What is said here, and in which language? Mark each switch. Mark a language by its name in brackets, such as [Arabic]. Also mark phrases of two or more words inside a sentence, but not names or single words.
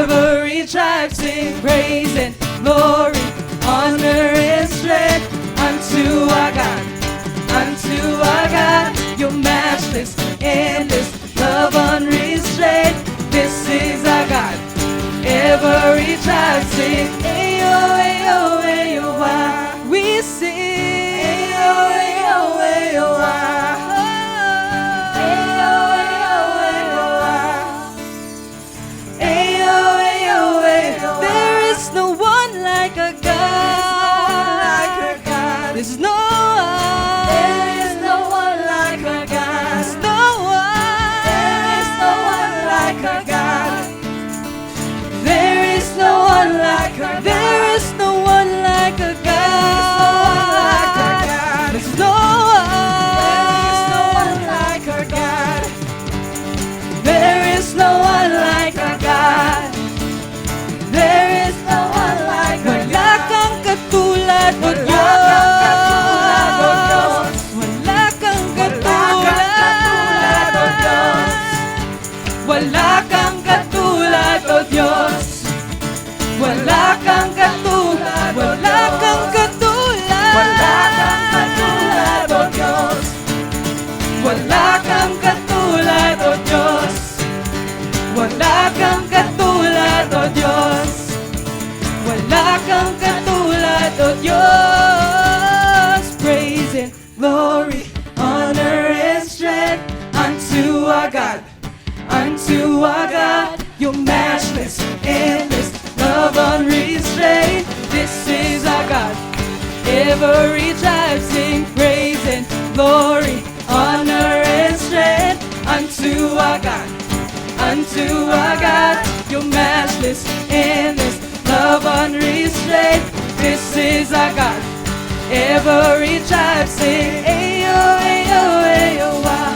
[English] Every tribe sing praise and glory, honor and strength unto our God, unto our God. Your matchless, endless love unrestrained. This is our God. Every tribe sing, ayo, ayo, ayo, ah. We sing, ayo, ayo, ayo, ah. Ayo, ayo, ayo, ah. Ayo, ayo, ayo, ah. There is no one like a God. There's no one. There is no one like a God. There's no one. There is no one like a God. There is no one like a God. There is no one like a God. There's no one like a God. There is no one like a God. There is no one like a God. [Filipino] Wala kang katulad mo Diyos. Wala kang katulad mo Diyos. Wala kang katulad o Diyos. Wala kang katulad. Wala kang katulad. Wala kang katulad o Diyos. Wala kang katulad o Diyos. Wala kang katulad o Diyos. Wala kang katulad o Diyos. [English] Praise and glory, honor and strength unto our God, unto our God. Your matchless, endless love unrestrained. This is our God. Every tribe sing praise and glory, honor and strength unto our God, unto our God. Your matchless, endless love unrestrained. This is our God. Every tribe sing, ayo, ayo, ayo, ah.